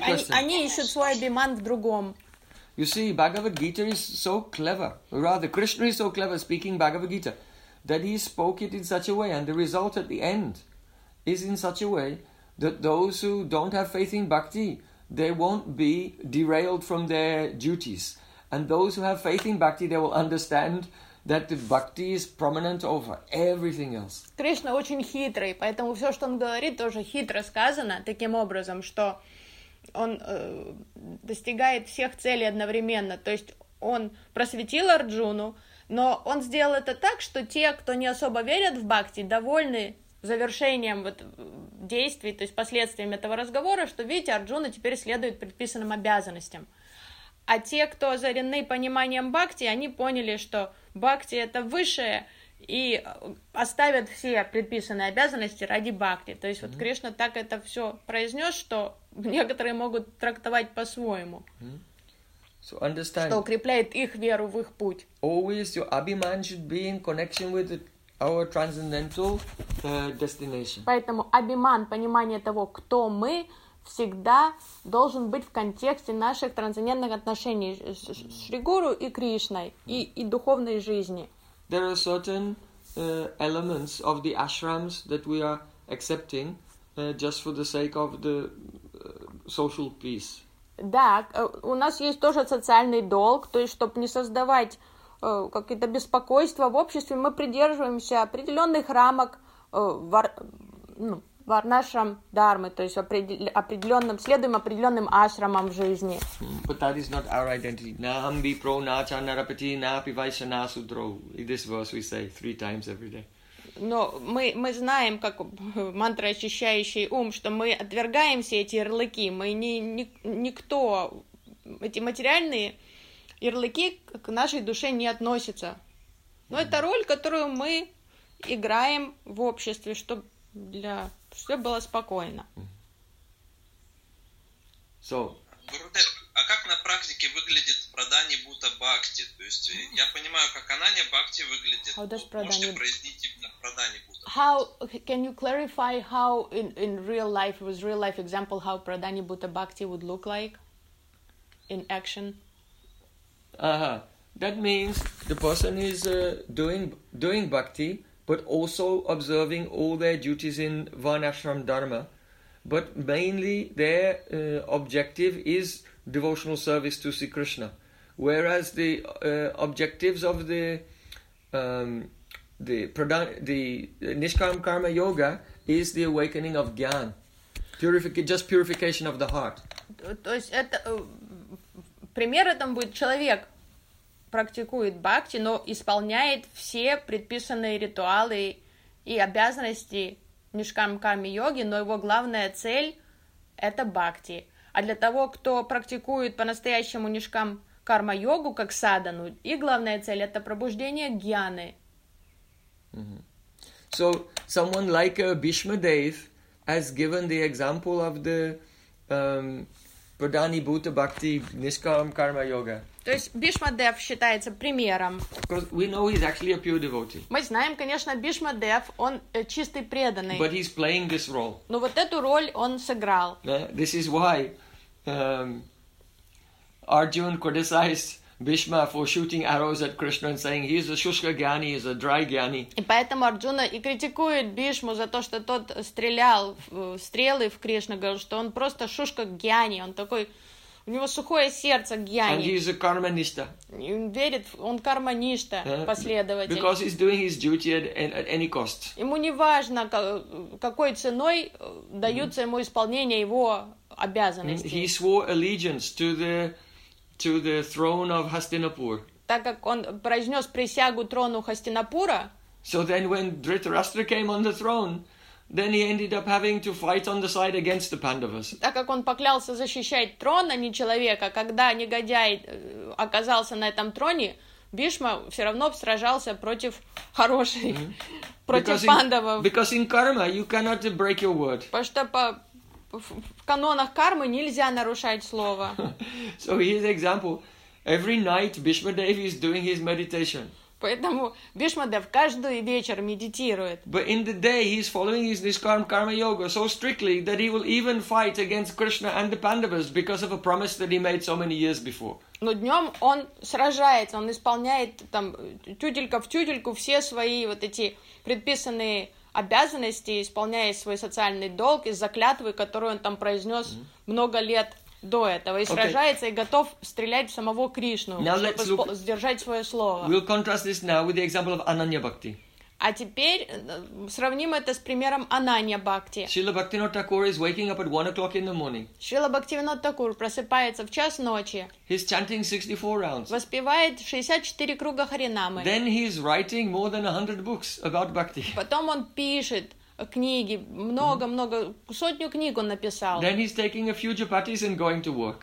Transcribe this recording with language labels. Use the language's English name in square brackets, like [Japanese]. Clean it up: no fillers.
[Russian] Они ищут свой абиман в другом. [English] You see, Bhagavad Gita is so clever. Rather, Krishna is so clever speaking Bhagavad Gita that he spoke it in such a way and the result at the end is in such a way that those who don't have faith in bhakti, they won't be derailed from their duties. And those who have faith in bhakti, they will understand that the bhakti is prominent over everything else. [Russian] Кришна очень хитрый, поэтому все, что он говорит, тоже хитро сказано таким образом, что он достигает всех целей одновременно. То есть он просветил Арджуну, Но он сделал это так, что те, кто не особо верят в бхакти, довольны завершением вот действий, то есть последствиями этого разговора, что, видите, Арджуна теперь следует предписанным обязанностям. А те, кто озарены пониманием бхакти, они поняли, что бхакти — это высшее, и оставят все предписанные обязанности ради бхакти. То есть вот Кришна так это все произнес, что некоторые могут трактовать по-своему. [English] So understand, [Russian] что укрепляет их веру в их путь. [English] Always your abhiman should be in connection with our transcendental destination. [Russian] Поэтому абиман, понимание того, кто мы, всегда должен быть в контексте наших трансцендентных отношений с Шри Гуру и Кришной и духовной жизни. [English] There are certain elements of the ashrams that we are accepting just for the sake of the social peace. [Russian] Да, у нас есть тоже социальный долг, то есть, чтобы не создавать какие-то беспокойства в обществе, мы придерживаемся определенных рамок в ашрам дхармы, то есть определенным, следуем определенным ашрамам в жизни. [English] But that is not our identity. [Sanskrit] Naham vi pro na cha narapati na api vaishana sudro. [English] In this verse we say three times every day. [Russian] Но мы знаем, как мантра «Очищающий ум», что мы отвергаем все эти ярлыки, мы никто, эти материальные ярлыки к нашей душе не относятся. Но это роль, которую мы играем в обществе, чтобы для все было спокойно. [English] So. [Russian] А как на практике выглядит прадани бута бхакти? То есть я понимаю, как ананья бхакти выглядит. [English] How does [Russian] прадани? Можете произнести именно прадани бута? [English] How can you clarify how in real life, with real life example, how прадани бута бхакти would look like in action? That means the person is doing bhakti, but also observing all their duties in varnashram dharma. But mainly their objective is devotional service to Sri Krishna, whereas the objectives of the Nishkam Karma Yoga is the awakening of Gyan, purification of the heart. [Russian] То есть это пример этом будет человек практикует бхакти, но исполняет все предписанные ритуалы и обязанности Нишкам Карми Йоги, но его главная цель — это бхакти. А для того, кто практикует по-настоящему Нишкам Карма Йогу как садану, и главная цель — это пробуждение гьяны. [English] So, someone like Bhishma Dev has given the example of the Pradhani Bhuta Bhakti Nishkam Karma Yoga. [Russian] То есть Бишма Дев считается примером. [English] Because we know he's actually a pure devotee. [Russian] Мы знаем, конечно, Бишма Дев, он чистый преданный. [English] But he's playing this role. [Russian] Но вот эту роль он сыграл. [English] This is why Arjun criticized Bhishma for shooting arrows at Krishna and saying he's a shushka gyani, he's a dry gyani. [Russian] И поэтому Арджуна и критикует Бишму за то, что тот стрелял стрелы в Кришну, говорил, что он просто шушка гьяни, он такой. У него сухое сердце, гьяни. [English] And he is a карманишта. [Russian] Он верит, он карманишта, последователь. [English] Because he's doing his duty at any cost. [Russian] Ему не важно, какой ценой даются ему исполнение его обязанностей. [English] He swore allegiance to the throne of Hastinapur. [Russian] Так как он произнес присягу трону Хастинапура. [English] So then when Dhritarashtra came on the throne, then he ended up having to fight on the side against the Pandavas. [Russian] Так как он поклялся защищать трон, а не человека, когда негодяй оказался на этом троне, Бишма все равно сражался против хороших, против Пандавов. [English] Because in karma you cannot break your word. [Russian] Потому что в канонах кармы нельзя нарушать слово. [English] So here's an example. Every night Bhishma Devi is doing his meditation. [Russian] Поэтому Бишма Дев каждый вечер медитирует. [English] But in the day he's following his Nishkam Karma Yoga so strictly that he will even fight against Krishna and the Pandavas because of a promise that he made so many years before. [Russian] Но днем он сражается, он исполняет там тютелька в тютельку все свои вот эти предписанные обязанности, исполняя свой социальный долг и заклятвы, которую он там произнес много лет до этого, и сражается, и готов стрелять в самого Кришну, чтобы сдержать свое слово. [English] We'll contrast this now with the example of Ananya Bhakti. [Russian] А теперь сравним это с примером Ананья Бхакти. [English] Шрила Бхактивинода Тхакур is waking up at 1 o'clock in the morning. [Russian] Шрила Бхактивинода Тхакур просыпается в час ночи. [English] He's chanting 64 rounds. [Russian] Воспевает 64 круга Харинамы. [English] Then he's writing more than 100 books about Bhakti. [Russian] Потом он пишет книги, много-много, сотню книг он написал. [English] Then he's taking a few chapatis and going to work.